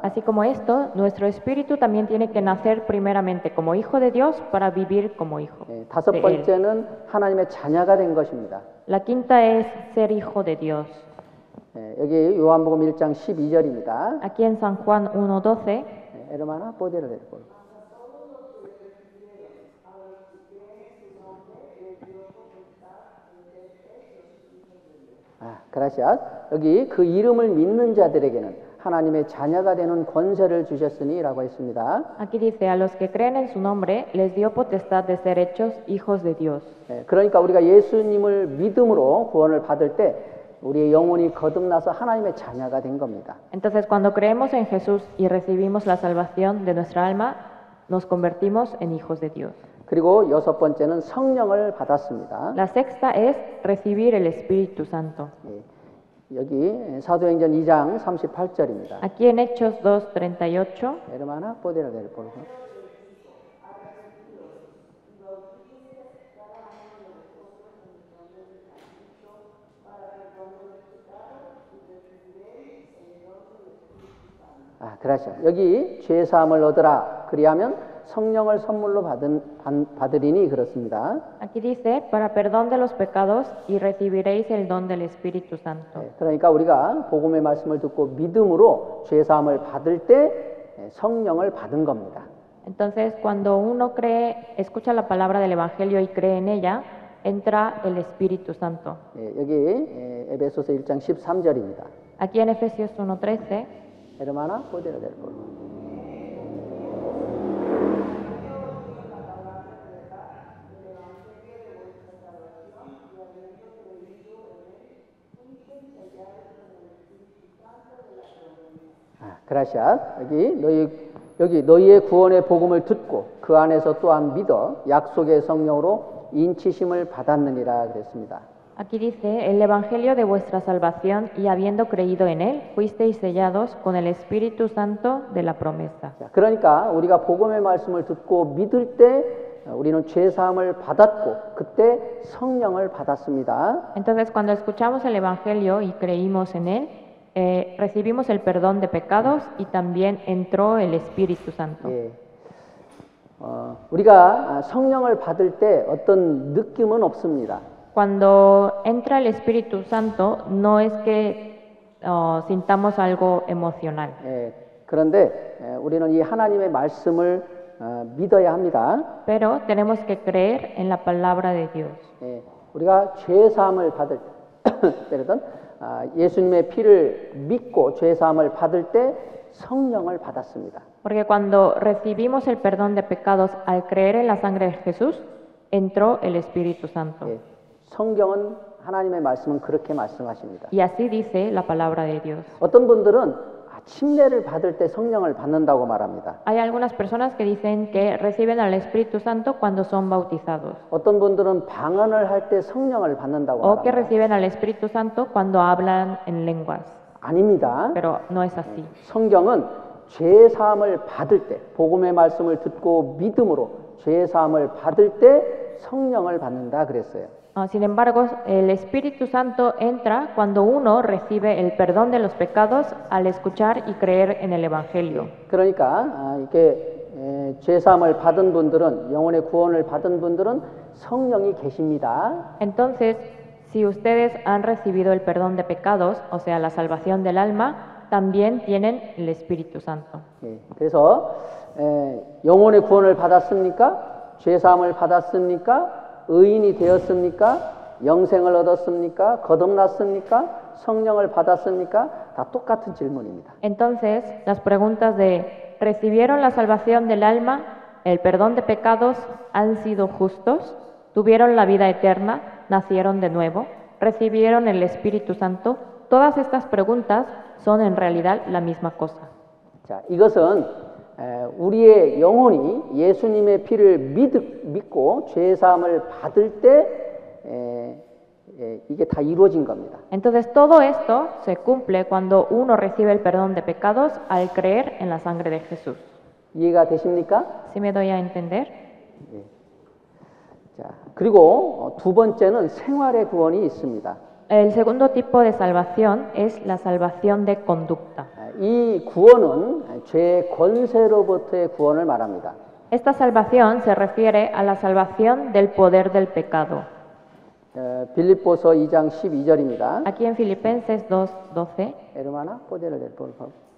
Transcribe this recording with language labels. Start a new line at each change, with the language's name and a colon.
Spanish: Así como esto, nuestro espíritu también tiene que nacer primeramente como hijo de Dios para vivir como hijo
Korean: 예, 다섯
Spanish: de Él.
Korean: 번째는 하나님의 자녀가 된 것입니다.
Spanish: La quinta es ser hijo de Dios.
Korean: 예, 여기 요한복음 1장 12절입니다.
Spanish: Aquí en San Juan 1:12, hermana, puede leer, por favor. gracias.
Korean: 여기 그 이름을 믿는 자들에게는 하나님의 자녀가 되는 권세를 주셨으니라고 했습니다.
Spanish: aquí dice, a los que creen en su nombre, les dio potestad de ser hechos hijos de Dios.
Korean: 그러니까 우리가 예수님을 믿음으로 구원을 받을 때 우리의 영혼이 거듭나서 하나님의 자녀가 된 겁니다.
Spanish: Entonces, cuando creemos en Jesús y recibimos la salvación de nuestra alma, nos convertimos en hijos de Dios.
Korean: 그리고 여섯 번째는 성령을 받았습니다.
Spanish: La sexta es recibir el Espíritu Santo.
Korean: 여기 사도행전 2장 38절입니다.
Spanish: Aquí en Hechos 2:38, hermana, puede leer, por favor. gracias.
Korean: 여기 죄 사함을 얻으라. 그리하면 성령을 선물로 받으리니 그렇습니다.
Spanish: aquí dice, para perdón de los pecados y recibiréis el don del Espíritu Santo.
Korean: 그러니까 우리가 복음의 말씀을 듣고 믿음으로 죄 사함을 받을 때 성령을 받은 겁니다.
Spanish: Entonces, cuando uno cree, escucha la palabra del Evangelio y cree en ella, entra el Espíritu Santo.
Korean: 여기 에베소서 1장 13절입니다.
Spanish: Aquí en Efesios 1:13, hermana, puede leer, por favor. gracias.
Korean: 여기 너희의 구원의 복음을 듣고 그 안에서 또한 믿어 약속의 성령으로 인치심을 받았느니라 그랬습니다.
Spanish: aquí dice, el Evangelio de vuestra salvación y habiendo creído en él, fuisteis sellados con el Espíritu Santo de la promesa.
Korean: 그러니까 우리가 복음의 말씀을 듣고 믿을 때 우리는 죄 사함을 받았고 그때 성령을 받았습니다.
Spanish: Entonces, cuando escuchamos el Evangelio y creímos en él, recibimos el perdón de pecados y también entró el Espíritu Santo.
Korean: 우리가 성령을 받을 때 어떤 느낌은 없습니다.
Spanish: Cuando entra el Espíritu Santo, no es que sintamos algo emocional.
Korean: 그런데 우리는 이 하나님의 말씀을 믿어야 합니다.
Spanish: Pero tenemos que creer en la palabra de Dios.
Korean: 우리가 죄 사함을 받을 때, 예수님의 피를 믿고 죄 사함을 받을 때 성령을 받았습니다.
Spanish: Porque cuando recibimos el perdón de pecados al creer en la sangre de Jesús, entró el Espíritu Santo.
Korean: 성경은 하나님의 말씀은 그렇게 말씀하십니다.
Spanish: Y así dice la palabra de Dios.
Korean: 어떤 분들은 침례를 받을 때 성령을 받는다고 말합니다.
Spanish: Hay algunas personas que dicen que reciben al Espíritu Santo cuando son bautizados.
Korean: 어떤 분들은 방언을 할 때 성령을 받는다고
Spanish: O que reciben al Espíritu Santo cuando hablan en lenguas.
Korean: 아닙니다.
Spanish: Pero no es así.
Korean: 성경은 죄 사함을 받을 때, 복음의 말씀을 듣고 믿음으로 죄 사함을 받을 때 성령을 받는다 그랬어요.
Spanish: Sin embargo, el Espíritu Santo entra cuando uno recibe el perdón de los pecados al escuchar y creer en el Evangelio.
Korean: 그러니까 이렇게 죄 사함을 받은 분들은 영혼의 구원을 받은 분들은 성령이 계십니다.
Spanish: Entonces, si ustedes han recibido el perdón de pecados, o sea, la salvación del alma, también tienen el Espíritu Santo.
Korean: 그래서 영혼의 구원을 받았습니까? 죄 사함을 받았습니까? 의인이 되었습니까? 영생을 얻었습니까? 거듭났습니까? 성령을 받았습니까? 다 똑같은 질문입니다.
Spanish: Entonces, las preguntas de ¿recibieron la salvación del alma? ¿El perdón de pecados? ¿Han sido justos? ¿Tuvieron la vida eterna? ¿Nacieron de nuevo? ¿Recibieron el Espíritu Santo? Todas estas preguntas son en realidad la misma cosa.
Korean: 자, 이것은 우리의 영혼이 예수님의 피를 믿고 죄 사함을 받을 때 이게 다 이루어진 겁니다.
Spanish: Entonces todo esto se cumple cuando uno recibe el perdón de pecados al creer en la sangre de Jesús.
Korean: 이해가 되십니까?
Spanish: ¿Sí me doy a entender?
Korean: 자, 그리고 두 번째는 생활의 구원이 있습니다.
Spanish: El segundo tipo de salvación es la salvación de conducta.
Korean: 이 구원은 죄의 권세로부터의 구원을 말합니다.
Spanish: Esta salvación se refiere a la salvación del poder del pecado.
Korean: 빌립보서 2장 12절입니다.
Spanish: Aquí en Filipenses 2:12. Hermana, ¿puede leer, por favor?